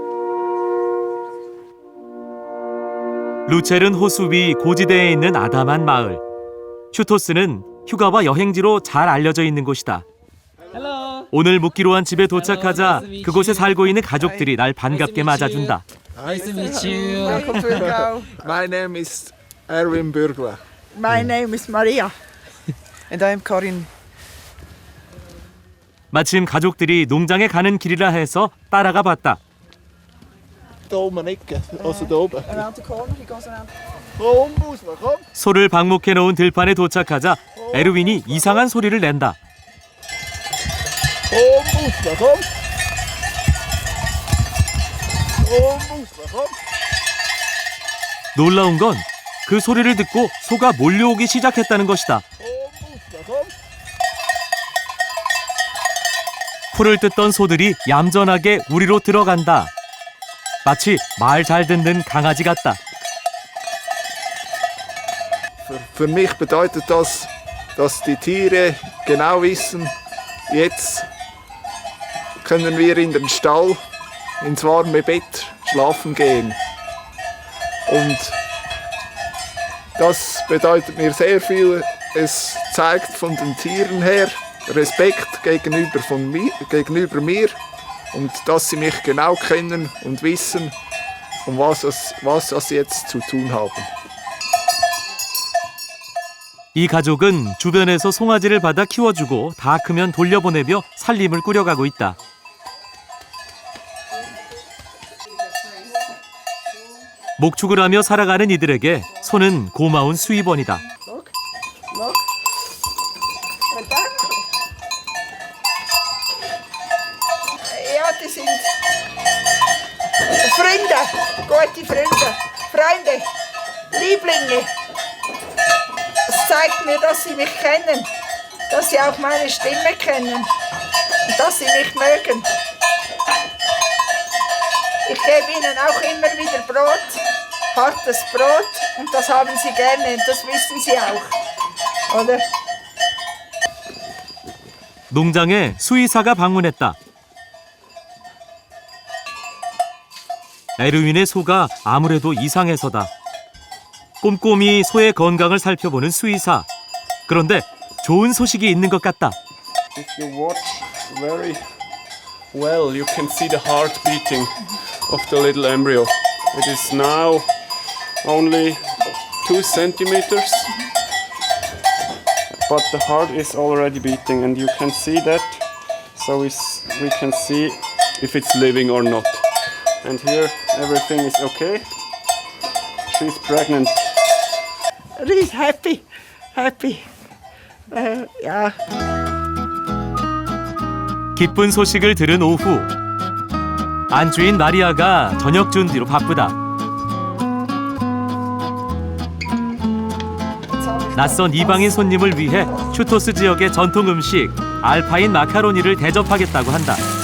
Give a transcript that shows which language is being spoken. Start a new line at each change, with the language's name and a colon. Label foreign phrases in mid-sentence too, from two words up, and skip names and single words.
Korean: 루체른 호수 위 고지대에 있는 아담한 마을. 슈토스는 휴가와 여행지로 잘 알려져 있는 곳이다. 오늘 묵기로 한 집에 도착하자 그곳에 살고 있는 가족들이 날 반갑게 맞아준다.
English: Nice to meet you. Welcome to Icao. My name is Erwin Bürgler. My name is Maria. And I'm Karin.
Korean: 마침 가족들이 농장에 가는 길이라 해서 따라가 봤다.
German: Da oben Ecke, also da oben.
English: Around the corner, he goes around.
German: Komm, Busler, komm.
Korean: 소를 방목해 놓은 들판에 도착하자 에르윈이 이상한 소리를 낸다.
German: Komm, Busler, komm. Komm, Busler, komm.
Korean: 놀라운 건 그 소리를 듣고 소가 몰려오기 시작했다는 것이다.
German: Busler, komm.
Korean: 풀을 뜯던 소들이 얌전하게 우리로 들어간다. 마치 말 잘 듣는 강아지 같다.
German: Für mich bedeutet das, dass die Tiere genau wissen, jetzt können wir in den Stall, ins warme Bett schlafen gehen. Und das bedeutet mir sehr viel. Es zeigt von den Tieren her Respekt gegenüber mir und dass sie mich genau kennen und wissen, was sie jetzt zu tun haben.
Korean: 이 가족은 주변에서 송아지를 받아 키워주고 다 크면 돌려보내며 살림을 꾸려가고 있다. 목축을 하며 살아가는 이들에게 소는 고마운 수입원이다.
German: Ja, die sind Freunde, gute Freunde, Lieblinge. Es zeigt mir, dass sie mich kennen, dass sie auch meine Stimme kennen und dass sie mich mögen. Ich gebe ihnen auch immer wieder Brot, hartes Brot, und das haben sie gerne, das wissen sie auch, oder?
Korean: 농장에 수의사가 방문했다. 에르윈의 소가 아무래도 이상해서다. 꼼꼼히 소의 건강을 살펴보는 수의사. 그런데 좋은 소식이 있는 것 같다.
English: If you watch very well, you can see the heart beating of the little embryo. It is now only 2 centimeters, but the heart is already beating, and you can see that. So we can see if it's living or not. And here everything is okay. She's pregnant. She's happy. Ja.
Korean: 기쁜 소식을 들은 오후. 안주인 마리아가 저녁 준비로 바쁘다. 낯선 이방인 손님을 위해 슈토스 지역의 전통 음식 알파인 마카로니를 대접하겠다고 한다.